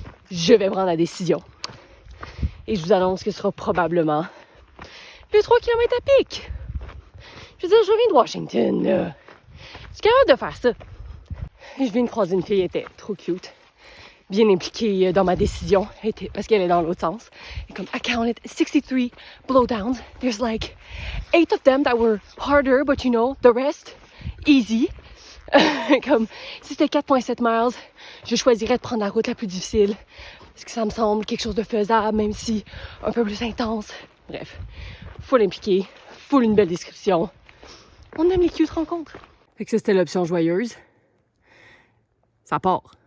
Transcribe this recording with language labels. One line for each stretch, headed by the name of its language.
French: Je vais prendre la décision. Et je vous annonce que ce sera probablement le 3 km à pic. Je veux dire, je viens de Washington, là. Je suis capable de faire ça. Je viens de croiser une fille, elle était trop cute. Bien impliquée dans ma décision, parce qu'elle est dans l'autre sens. Et comme,
English: I counted 63 blowdowns. There's like 8 of them that were harder, but you know, the rest, easy.
French: Comme, si c'était 4,7 miles, je choisirais de prendre la route la plus difficile. Parce que ça me semble quelque chose de faisable, même si un peu plus intense. Bref, full impliqué, full une belle description. On aime les cute rencontres. Fait que ça, c'était l'option joyeuse. Ça part.